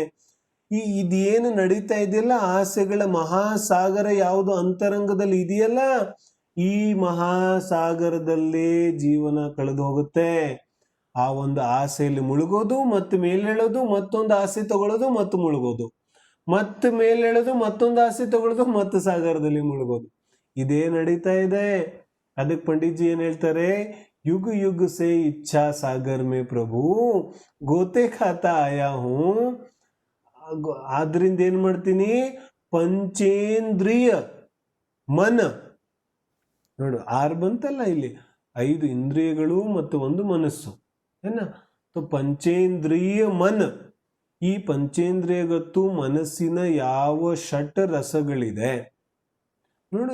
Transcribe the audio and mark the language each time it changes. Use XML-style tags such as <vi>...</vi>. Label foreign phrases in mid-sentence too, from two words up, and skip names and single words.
<kn>ಇದೇನು ನಡೀತಾ ಇದೆಯಲ್ಲ, ಆಸೆಗಳ ಮಹಾಸಾಗರ ಯಾವುದು ಅಂತರಂಗದಲ್ಲಿ ಇದೆಯಲ್ಲ, ಈ ಮಹಾಸಾಗರದಲ್ಲೇ ಜೀವನ ಕಳೆದು ಹೋಗುತ್ತೆ. ಆ ಒಂದು ಆಸೆಯಲ್ಲಿ ಮುಳುಗೋದು, ಮತ್ತೆ ಮೇಲೇಳೋದು, ಮತ್ತೊಂದು ಆಸೆ ತಗೊಳ್ಳೋದು, ಮತ್ತು ಮುಳುಗೋದು, ಮತ್ತೆ ಮೇಲೇಳೋದು, ಮತ್ತೊಂದು ಆಸೆ ತಗೊಳ್ಳೋದು, ಮತ್ತೆ ಸಾಗರದಲ್ಲಿ ಮುಳುಗೋದು. ಇದೇ ನಡೀತಾ ಇದೆ. ಅದಕ್ಕೆ ಪಂಡಿತ್ಜಿ ಏನ್ ಹೇಳ್ತಾರೆ?</kn> <hi>युग युग से इच्छा सागर में प्रभु गोते खाता आया हूं.</hi> <kn>ಆದ್ರಿಂದ ಏನ್ ಮಾಡ್ತೀನಿ? ಪಂಚೇಂದ್ರಿಯ ಮನ, ನೋಡು 6 ಬಂತಲ್ಲ ಇಲ್ಲಿ, 5 ಇಂದ್ರಿಯಗಳು ಮತ್ತು 1 ಮನಸ್ಸು ಏನ. ಪಂಚೇಂದ್ರಿಯ ಮನ, ಈ ಪಂಚೇಂದ್ರಿಯಗತ್ತು ಮನಸ್ಸಿನ ಯಾವ ಷಟ್ ರಸಗಳಿದೆ ನೋಡು.</kn>